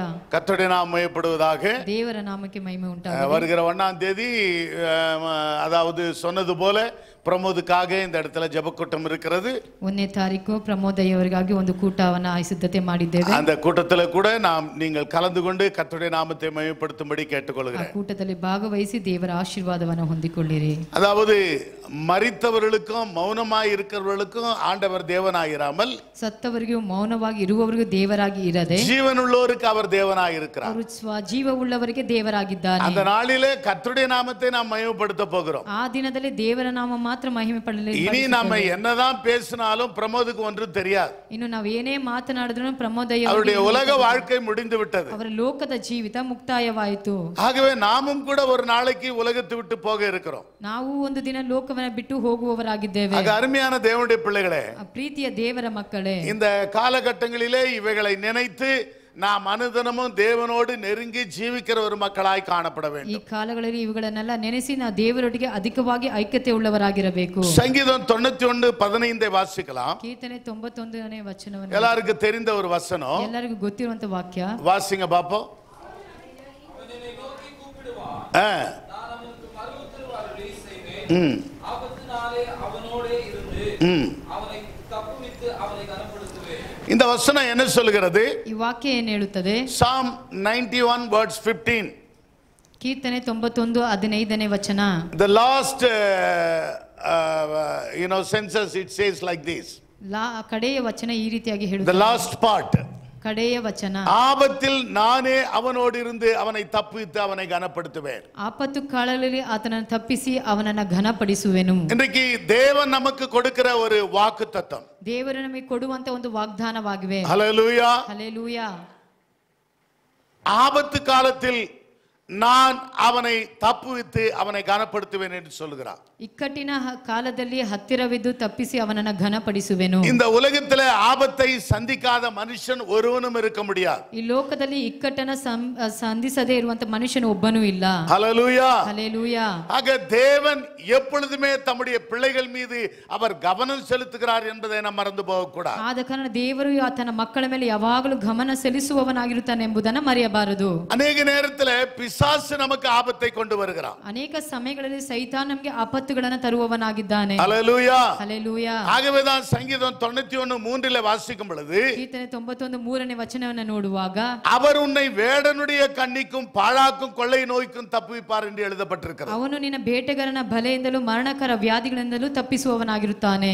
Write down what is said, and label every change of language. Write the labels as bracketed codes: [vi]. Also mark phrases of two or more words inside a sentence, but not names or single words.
[ta] கர்த்தருடைய நாமம் மகிமைப்படுவதாக. [kn] ದೇವರ ನಾಮಕ್ಕೆ ಮಹಿಮೆ ಉಂಟಾಗಲಿ. [ta] வருகிற 1ஆம் தேதி அதாவது சொன்னது போல பிரமோதுக்காக இந்த இடத்துல ஜெபக்கூட்டம் இருக்கிறது. [kn] 1ನೇ ತಾರೀಕು ಪ್ರಮೋದಯ್ಯವರಿಗಾಗಿ ಒಂದು ಕೂಟವನ್ನ ಸಿದ್ಧತೆ ಮಾಡಿದ್ದೇವೆ. [ta] அந்த கூட்டத்துல கூட நீங்கள் கலந்து கொண்டு கர்த்தருடைய நாமத்தை மகிமைப்படுத்தும்படி கேட்டுக்கொள்கிறேன். [kn] ಕೂಟದಲ್ಲಿ ಭಾಗವಹಿಸಿ ದೇವರ ಆಶೀರ್ವಾದವನ್ನು ಹೊಂದಿಕೊಳ್ಳಿರಿ. [ta] அதாவது மரித்தவர்களுக்கும் மௌனமாய் இருக்கிறவர்களுக்கும் ஆண்டவர் தேவனாயிராமல் [kn] ಸತ್ತವರಿಗೂ ಮೌನವಾಗಿ ಇರುವವರಿಗೂ ದೇವರಾಗಿ ಇರದೆ [ta] ஜீவனுள்ளோருக்கு அவர் தேவனாய் இருக்கிறார். [kn] ಅವರು ಜೀವವುಳ್ಳವರಿಗೆ ದೇವರಾಗಿದ್ದಾನೆ. [ta] அந்த நாளிலே கர்த்தருடைய நாமத்தை நாம் மகிமைப்படுத்த போகிறோம். [kn] ಆ ದಿನದಲ್ಲಿ ದೇವರ ನಾಮ ಮಾತ್ರ ಮಹಿಮೆ ಪಡಲಿ. [ta] இனி நம்ம என்னதான் பேசினாலும் பிரமோதுக்கு ஒன்றும் தெரியாது. [kn] ಇನ್ನು ನಾವು ಏನೇ ಮಾತನಾಡಿದ್ರು ಪ್ರಮೋದಯ್ಯ [ta] அவருடைய உலக வாழ்க்கை முடிந்து விட்டது. [kn] ಅವರ ಲೋಕದ ಜೀವಿತ ಮುಕ್ತಾಯವಾಯಿತು. [ta] ஆகவே நாமும் கூட ஒரு நாளைக்கு உலகத்தை விட்டு போக இருக்கிறோம். [kn] ನಾವು ಒಂದು ದಿನ ಲೋಕವನ್ನ ಬಿಟ್ಟು ಹೋಗುವವರಾಗಿದ್ದೇವೆ. [ta] ஆக அருமையான தேவனுடைய பிள்ளைகளே, [kn] ಪ್ರೀತಿಯ ದೇವರ ಮಕ್ಕಳೇ, [ta] இந்த காலகட்டங்களிலே இவைகளை நினைத்து நாம் அனுதினமும் தேவனோடு நெருங்கி ஜீவிக்கிற ஒரு மக்களாய் காணப்பட வேண்டும். [kn] ಈ ಕಾಲಗಳಲ್ಲಿ ಇವುಗಳನ್ನೆಲ್ಲ ನೆನೆಸಿ ನಾವು ದೇವರೊಟ್ಟಿಗೆ ಅಧಿಕವಾಗಿ ಐಕ್ಯತೆ ಉಳ್ಳವರಾಗಿರಬೇಕು. [ta] சங்கீதம் 91:15 வாசிக்கலாம். [kn] ಕೀರ್ತನೆ 91ನೇ ವಚನವನ್ನು [ta] எல்லாருக்கும் தெரிந்த ஒரு வசனம். [kn] ಎಲ್ಲರಿಗೂ ಗೊತ್ತಿರುವಂತ ವಾಕ್ಯ. [ta] வாசிங்க பாப்போம். இந்த வசனம் என்ன சொல்கிறது? [kn] ಈ ವಾಕ್ಯ ಏನು ಹೇಳುತ್ತದೆ? [en] Psalm 91:15. [kn] ಕೀರ್ತನೆ 91:15ನೇ ವಚನ. [en] The last census it says like this. [kn] ಕಡೆಯ ವಚನ ಈ ರೀತಿಯಾಗಿ ಹೇಳುತ್ತದೆ. [en] The last part. [kn] ಕಡೆಯ ವಚನ. [ta] ஆபத்தில் நானே அவனோடு இருந்து அவனை தப்பித்து அவனை கனப்படுத்துவேன். [kn] ಆಪತ್ತು ಕಾಲದಲ್ಲಿ ಆತನನ್ನು ತಪ್ಪಿಸಿ ಅವನನ್ನು ಘನಪಡಿಸುವೆನು. [ta] இன்றைக்கு தேவன் நமக்கு கொடுக்கிற ஒரு வாக்குத்தத்தம். [kn] ದೇವರು ನಮಗೆ ಕೊಡುವಂತ ಒಂದು ವಾಗ್ದಾನವಾಗಿವೆ. [ta] ஹல்லேலூயா. [kn] ஹல்லேலூயா. [ta] ஆபத்து காலத்தில் நான் அவனை தப்புவித்து அவனை கனப்படுத்துவேன் என்று சொல்கிறார். [kn] ಇಕ್ಕಟ್ಟಿನ ಕಾಲದಲ್ಲಿ ಹತ್ತಿರವಿದ್ದು ತಪ್ಪಿಸಿ ಅವನನ್ನು ಘನಪಡಿಸುವೆನು. [ta] இந்த உலகத்திலே ஆபத்தை சந்திக்காத மனுஷன் ஒருவனும் இருக்க முடியாது. [kn] ಈ ಲೋಕದಲ್ಲಿ ಇಕ್ಕಟ್ಟನ್ನು ಸಂಧಿಸದೇ ಇರುವಂತ ಮನುಷ್ಯನು ಒಬ್ಬನೂ ಇಲ್ಲ. [ta] ஹல்லேலூயா. [kn] ஹல்லேலூயா. [ta] ஆக தேவன் எப்பொழுதுமே தம்முடைய பிள்ளைகள் மீது அவர் கவனம் செலுத்துகிறார் என்பதை நாம் மறந்து போக கூடாது. [kn] ಆದ ಕಾರಣ ದೇವರು ತನ್ನ ಮಕ್ಕಳ ಮೇಲೆ ಯಾವಾಗಲೂ ಗಮನ ಸೆಲಿಸುವವನಾಗಿರುತ್ತಾನೆ ಎಂಬುದನ್ನು ಮರೆಯಬಾರದು. [ta] அநேக நேரத்தில் பிசாசு நமக்கு ஆபத்தை கொண்டு வருகிறான். [kn] ಅನೇಕ ಸಮಯಗಳಲ್ಲಿ ಸೈತಾನ್ ನಮಗೆ ಆಪತ್ತುಗಳನ್ನು ತರುವವನಾಗಿದ್ದಾನೆ. [ta] ஹல்லேலூயா. [kn] ஹல்லேலೂಯಾ. [ta] ஆகவே தான் சங்கீதம் 91:3 வாசிக்கும் பொழுது [kn] ಕೀರ್ತನೆ 91:3ನೇ ವಚನವನ್ನು ನೋಡುವಾಗ [ta] அவர் உன்னை வேடனுடைய கண்ணிக்கும் பாழாக்கும் கொள்ளை நோய்க்கும் தப்புவிப்பார் என்று எழுதப்பட்டிருக்கிறது. [kn] ಅವನು ನಿನ್ನ ಬೇಟೆಗಾರನ ಬಲೆಯಿಂದಲೂ ಮರಣಕರ ವ್ಯಾಧಿಗಳಿಂದಲೂ ತಪ್ಪಿಸುವವನಾಗಿರುತ್ತಾನೆ.